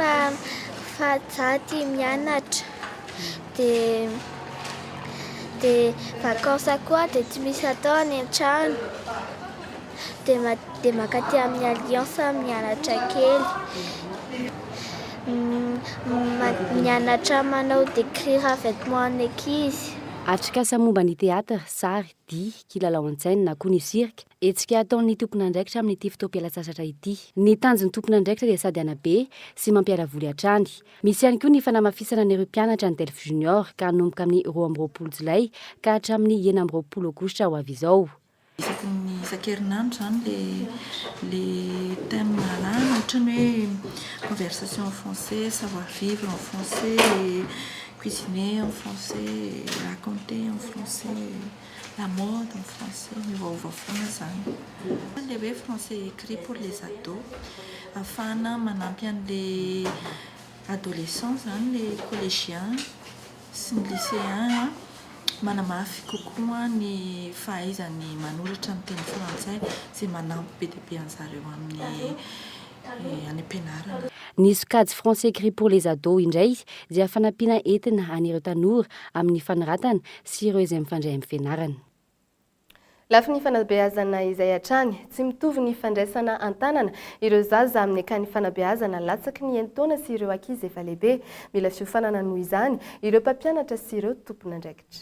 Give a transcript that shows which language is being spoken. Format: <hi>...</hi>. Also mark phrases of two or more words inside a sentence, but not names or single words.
<mg>Fahajaty mianatra dia vakansa koa dia tsy misy atao any an-trano dia makaty amin'ny alliance mianatra kely. Mianatra manao</mg> <fr>décrire vêtements</fr> <mg>ny ankizy. Atrikasa momba ny teatra, sary, dia, kilalao an-tsaina na koa ny sirika. Etsika ataon'ny tompona andraikitra amin'ity fotoam-pialan-tsasatra ity. Ny tanjon'ny tompona andraikitra dia sady anabe sy mampiaravoly hatrany. Misy ihany koa ny fanamafisana n'ireo mpianatra ny Delphes Junior ka hanomboka amin'ny 12 Jolay ka hatramin'ny 9 Aogositra ho avy izao. Isaky ny isan-kerinandro zany</mg> <fr>le thème</fr> <mg>marana ohatrany hoe</mg> <fr>conversation en français, savoir vivre en français, cuisiner en français, raconter en français, la mode en français,</fr> <mg>ny vaovao foana zany. Le hoe</mg> <fr>français écrit pour les ados</fr> <mg>afahana manampy an'</mg> <fr>le adolescents</fr> <mg>zany</mg> <fr>le collégiens</fr> <mg>sy ny lycéens manamafy kokoa ny fahaizany manoratra ny teny frantsay sy manampy be dia be an'zareo amin'ny any ampianarana. Ny sokajy</mg> <fr>français écrit pour les ados</fr> <mg>indray dia fanampiana entina an'ireo tanora amin'ny fanoratana sy ireo izay mifandray amin'ny fianarana. Lafy ny fanabeazana izay hatrany, tsy mitovy ny fandraisana an-tanana ireo zaza amin'ny akany fanabeazana latsaky ny enitaona sy ireo ankizy efa lehibe. Mila fiofanana noho izany ireo mpampianatra sy ireo tompon'andraikitra.</mg>